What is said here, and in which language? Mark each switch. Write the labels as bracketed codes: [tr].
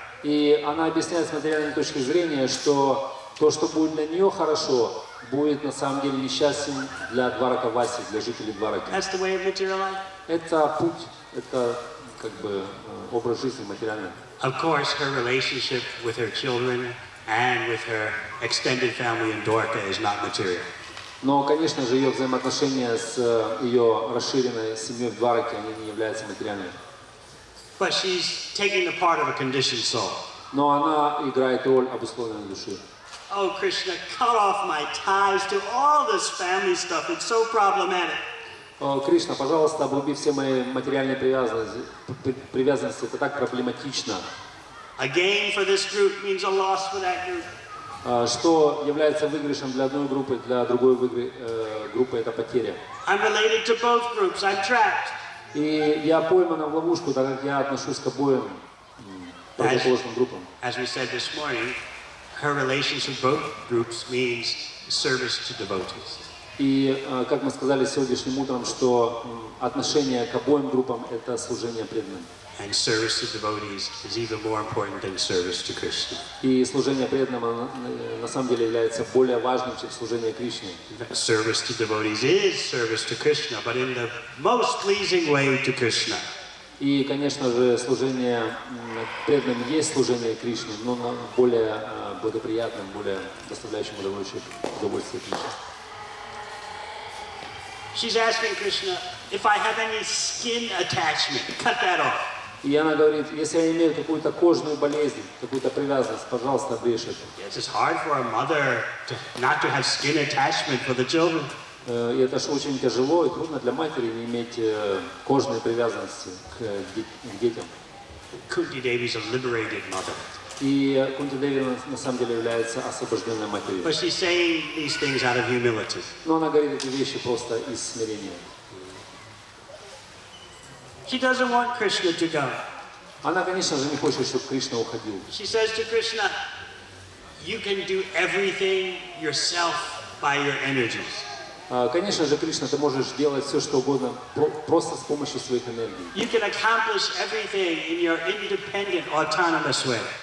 [ru] И она объясняет с материальной точки зрения, что то, что будет для нее хорошо, будет на самом деле несчастьем для Дваракаваси, для жителей Двараки. [en] That's the way of material life. [ru] Это путь, это как бы образ жизни материальный. [en] Of course, her relationship with her children and with her extended family in Dwarka is not material. [ru] Но, конечно же, ее взаимоотношения с ее расширенной семьей в Двараке, они не являются материальными. [en] But she's taking the part of a conditioned soul. [ru] Но она играет роль обусловленной души. [en] Oh, Krishna, cut off my ties to all this family stuff. It's so problematic. [ru] Кришна, пожалуйста, обруби все мои материальные привязанности. Это так проблематично. [en] A gain for this group means a loss for that group. [ru] Что является выигрышем для одной группы, для другой группы это потеря. [en] I'm related to both groups. I'm trapped. [ru] И я поймана в ловушку, так как я отношусь к обоим противоположным группам. [en] As we said this morning, her relationship with both groups means service to devotees. [ru] И, как мы сказали сегодняшним утром, что отношение к обоим группам – это служение преданным. [en] And service to devotees is even more important than service to Krishna. [ru] И служение преданным на самом деле является более важным, чем служение Кришне. [en] Service to devotees is service to Krishna, but in the most pleasing way to Krishna. [ru] И, конечно же, служение преданным есть служение Кришне, но более благоприятным, более доставляющим удовольствие Кришне. [en] She's asking Krishna, if I have any skin attachment, cut that off. [ru] И она говорит, если я имею какую-то кожную болезнь, какую-то привязанность, пожалуйста, обрежь это. [en] Yes, it's hard for a mother not to have skin attachment for the children. [ru] И это же очень тяжело и трудно для матери не иметь кожной привязанности к детям. [en] Kunti Devi is a liberated mother. [ru] И Кунти Деви на самом деле является освобожденной матерью. [en] But she's saying these things out of humility. [ru] Но она говорит эти вещи просто из смирения. [en] She doesn't want Krishna to go. [ru] Она, конечно же, не хочет, чтобы Кришна уходил. [en] She says to Krishna, you can do everything yourself by your energies. [ru] Конечно же, Кришна, ты можешь делать все, что угодно, просто с помощью своих энергий. [en] You can accomplish everything in your independent, autonomous way.